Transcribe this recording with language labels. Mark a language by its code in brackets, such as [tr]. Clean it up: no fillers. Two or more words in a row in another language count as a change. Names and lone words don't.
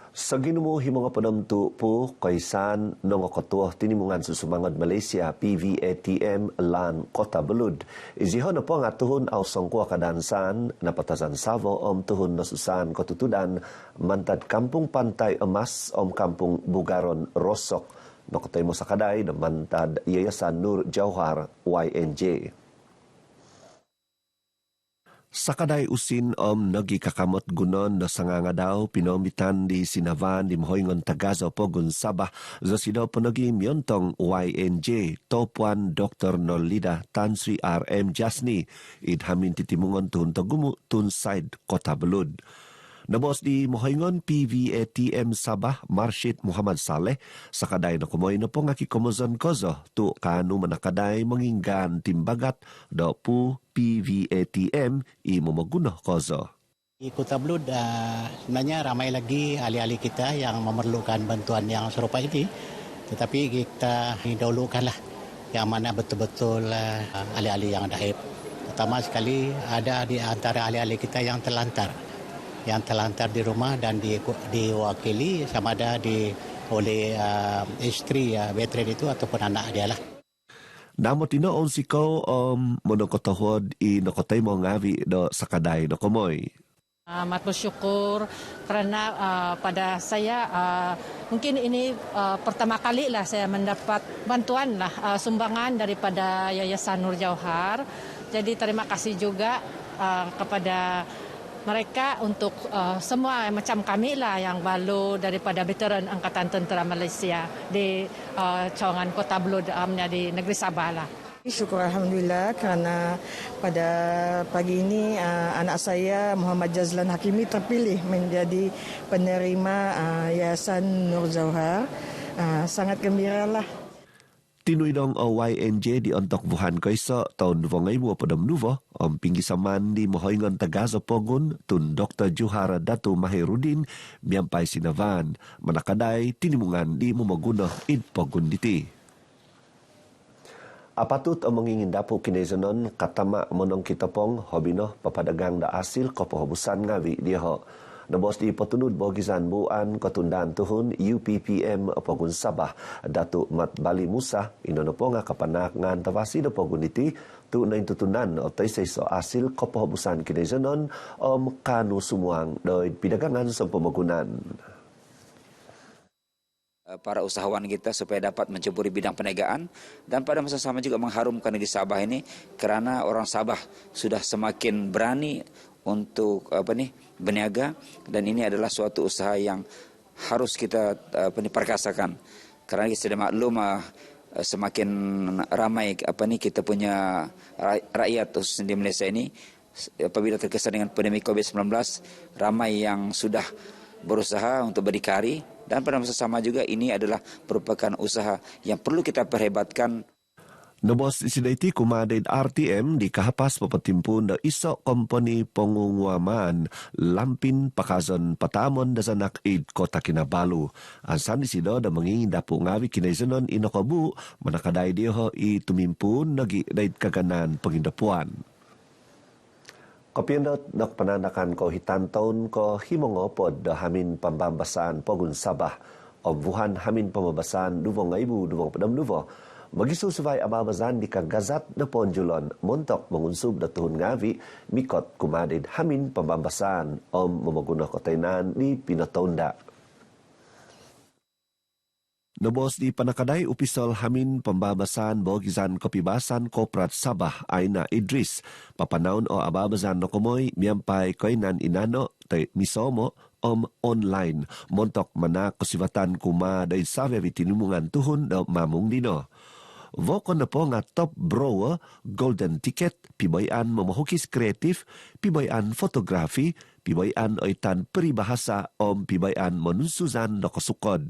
[dtp] Sa ginumo himong penentu po kaisan nong ketua tinimungan susumangod Malaysia PVATM lan Kota Belud. Izihon na po nga tuhon aw sangkwa kadansan na patasan savo tuhon na susan katutudan mantad kampung Pantai Emas kampung Bugaron Rosok. Nakotay mo sa kaday na mantad Yayasan Nur Jauhar YNJ. Sa kaday usin nagikakamot gunon na sanganga daw pinomitan di sinavan di mahoyngon tagazo pogun Sabah za sidaw panagi myontong YNJ topuan Dr. Nolida Tan Sri RM Jasni idhamin titimungon tun tagumu tun side Kota Belud. Nabos di mohoyngon PVATM Sabah Marshid Muhammad Saleh sa kaday na kumoy na po nga kikomozon kozo tu kanu manakaday manginggan timbagat do pu PVATM imumagunoh kozo. [ms] Di Kota Belud sebenarnya ramai lagi ahli-ahli kita yang memerlukan bantuan yang serupa ini, tetapi kita dahulukanlah yang mana betul-betul ahli-ahli yang daib. Pertama sekali ada di antara ahli-ahli kita yang terlantar di rumah dan diwakili sama ada oleh istri veteran itu ataupun anak dia lah. [dtp] Namo tino on siko monokotahod inokotay mo ngavi do sakaday do komoy. [ms] Amat bersyukur kerana pada saya mungkin ini pertama kali lah saya mendapat bantuan lah sumbangan daripada Yayasan Nur Jauhar. Jadi terima kasih juga kepada mereka untuk semua macam kami lah yang balu daripada veteran Angkatan Tentera Malaysia di cawangan Kota Belud di negeri Sabah lah. Syukur Alhamdulillah kerana pada pagi ini anak saya Muhammad Jazlan Hakimi terpilih menjadi penerima Yayasan Nur Jauhar. Sangat gembira lah. [dtp] Tinuy dong YNJ di ontok Wuhan kaisa tahun 2000 padam nuvo pinggisaman di mohoyngon tagazo pogun tun Dr. Juhara Datu Mahirudin miampai sinavan manakaday tinimungan di mumagunah id pogun diti. Apatut mangingin dapo kinezanon katama monong kitapong hobino papadagang da asil kopohobusan ngawi dia ho. Nabos di petunut bogizan buan ketundaan tuhun UPPM Pogun Sabah Datuk Mat Bali Musa inonopo nga kapanak ngan tawasi do pogun iti tu na intutunan o taysay so asil kopohobusan kinezanon kanu sumuang doy pidagangan sa pemagunan. [ms] Para usahawan kita supaya dapat menceburi bidang perniagaan dan pada masa sama juga mengharumkan negeri Sabah ini kerana orang Sabah sudah semakin berani untuk berniaga dan ini adalah suatu usaha yang harus kita perkasakan kerana kita sudah maklum semakin ramai kita punya rakyat khususnya di Malaysia ini apabila terkesan dengan pandemi COVID-19 ramai yang sudah berusaha untuk berdikari dan pada masa sama juga ini adalah merupakan usaha yang perlu kita perhebatkan. [dtp] Nabos isidaiti kumadid RTM di kahapas papatimpun da iso kompani pengungwaman lampin pakazon patamon da sanak id Kota Kinabalu. Ansan isido da mangingin dapo ngawi kinaisanon inokabu manakaday diho itumimpun nagi daid kaganan pengindapuan. Kopyendot nak penandakan ko hitantaon ko himongopod da hamin pambambasan pogun Sabah Wuhan hamin pambabasan duvong ngaibu duvong padam duvo. Magisusubay ababazan di kagazat na ponjulon montok mengunsub da tuhun ngavi mikot kumadid hamin pambambasan mamagunah kotainan di Pinatonda. Nabos di panakaday upisol hamin pambabasan bogizan kopibasan Koprat Sabah Aina Idris papanaon o ababazan no kumoy miyampay koinan inano tay misomo online montok manak kusibatan kuma day sawe vitinimungan tuhun da mamung dino. Vokon na po nga [en] top brower, golden ticket, [dtp] pibayan mamahukis kreatif, pibayan fotografi, pibayan oitan peribahasa pibayan manunsuzan na kasukod.